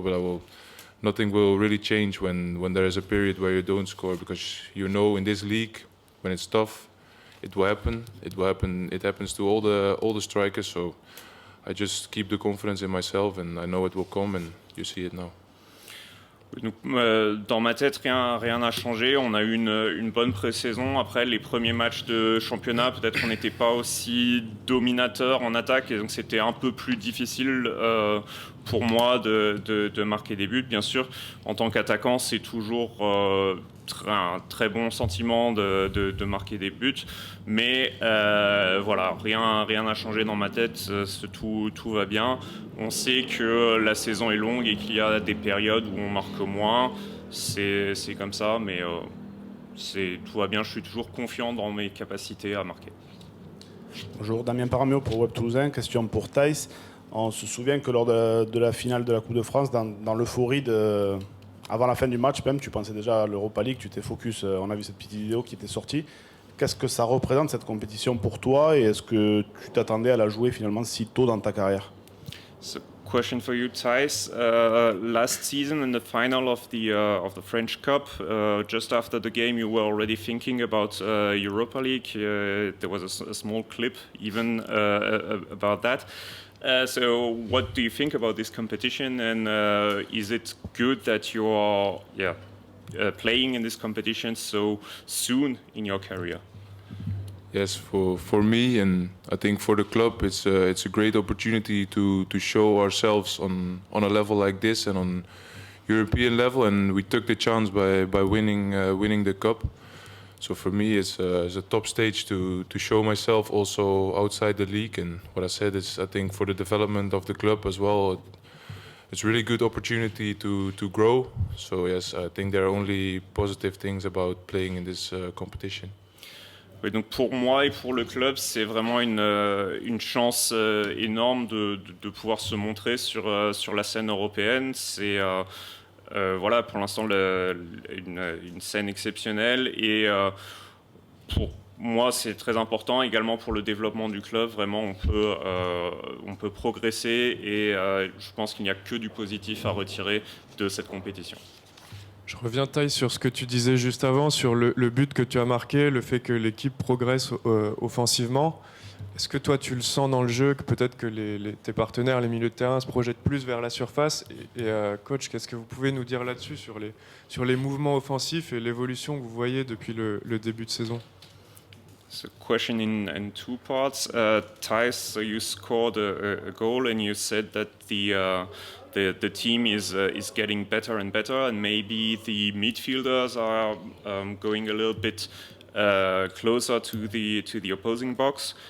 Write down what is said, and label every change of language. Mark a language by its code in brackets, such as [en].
[en] But nothing will really change when there is a period where you don't score, because in this league, when it's tough, it will happen. It happens to all the strikers. So I just keep the confidence in myself, and I know it will come, and you see it now. [fr] Donc, dans ma tête, rien n'a changé. On a eu une bonne pré-saison. Après, les premiers matchs de championnat, peut-être qu'on n'était pas aussi dominateur en attaque, et donc c'était un peu plus difficile pour moi de marquer des buts. Bien sûr, en tant qu'attaquant, c'est toujours un très bon sentiment de marquer des buts. Mais voilà, rien n'a changé dans ma tête. Tout va bien. On sait que la saison est longue et qu'il y a des périodes où on marque moins. C'est comme ça, mais tout va bien. Je suis toujours confiant dans mes capacités à marquer. Bonjour, Damien Paramio pour Web Toulousain. Question pour Thijs. On se souvient que lors de la finale de la Coupe de France, dans l'euphorie avant la fin du match même, tu pensais déjà à l'Europa League, tu t'es focus, on a vu cette petite vidéo qui était sortie. Qu'est-ce que ça représente cette compétition pour toi et est-ce que tu t'attendais à la jouer finalement si tôt dans ta carrière? [en] So, question for you, Thijs. Last season in the final of the French Cup, just after the game, you were already thinking about Europa League. There was a small clip even about that. So, what do you think about this competition, and is it good that you are playing in this competition so soon in your career? Yes, for me, and I think for the club, it's a great opportunity to show ourselves on a level like this and on European level, and we took the chance by winning the cup. So for me, it's a top stage to show myself also outside the league. And what I said is, I think for the development of the club as well, it's really good opportunity to grow. So yes, I think there are only positive things about playing in this competition. [fr] Oui, donc pour moi et pour le club, c'est vraiment une chance énorme de pouvoir se montrer sur la scène européenne. C'est voilà, pour l'instant une scène exceptionnelle et pour moi c'est très important également pour le développement du club. Vraiment on peut progresser et je pense qu'il n'y a que du positif à retirer de cette compétition. Je reviens, Thijs, sur ce que tu disais juste avant, sur le but que tu as marqué, le fait que l'équipe progresse offensivement. Est-ce que toi, tu le sens dans le jeu, que peut-être que tes partenaires, les milieux de terrain, se projettent plus vers la surface et coach, qu'est-ce que vous pouvez nous dire là-dessus, sur les mouvements offensifs et l'évolution que vous voyez depuis le début de saison? [en] So question in two parts. Thijs, so you scored a goal and you said that the team is getting better and better, and maybe the midfielders are going a little bit closer to the opposing box.